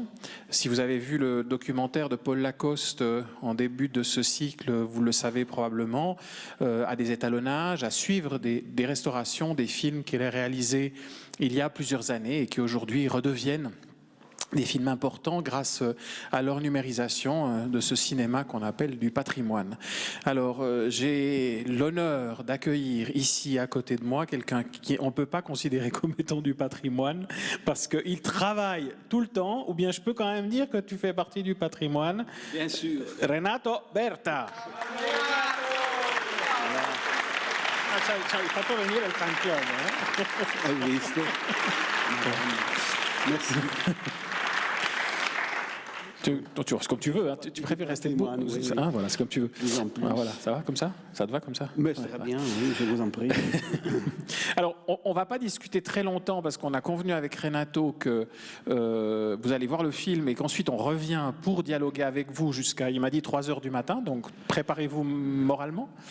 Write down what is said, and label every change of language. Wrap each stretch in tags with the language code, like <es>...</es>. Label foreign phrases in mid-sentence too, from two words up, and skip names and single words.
<fr>Si vous avez vu le documentaire de Paul Lacoste en début de ce cycle, vous le savez probablement, à des étalonnages, à suivre des restaurations, des films qu'il a réalisés il y a plusieurs années et qui aujourd'hui redeviennent des films importants grâce à leur numérisation de ce cinéma qu'on appelle du patrimoine. Alors, j'ai l'honneur d'accueillir ici à côté de moi quelqu'un qu'on ne peut pas considérer comme étant du patrimoine parce qu'il travaille tout le temps, ou bien je peux quand même dire que tu fais partie du patrimoine. Bien sûr. Renato Berta.</fr> <it>Ci hai fatto venire il campione, eh? Hai visto?</it> <fr>Merci. Tu restes comme tu veux, hein. Tu préfères rester debout, oui. Ah, voilà, c'est comme tu veux. Ah, voilà, ça va comme ça? Ça te va comme ça? Mais très bien, oui, je vous en prie. Alors, on ne va pas discuter très longtemps parce qu'on a convenu avec Renato que vous allez voir le film et qu'ensuite on revient pour dialoguer avec vous jusqu'à, il m'a dit, 3 heures du matin, donc préparez-vous moralement.</fr>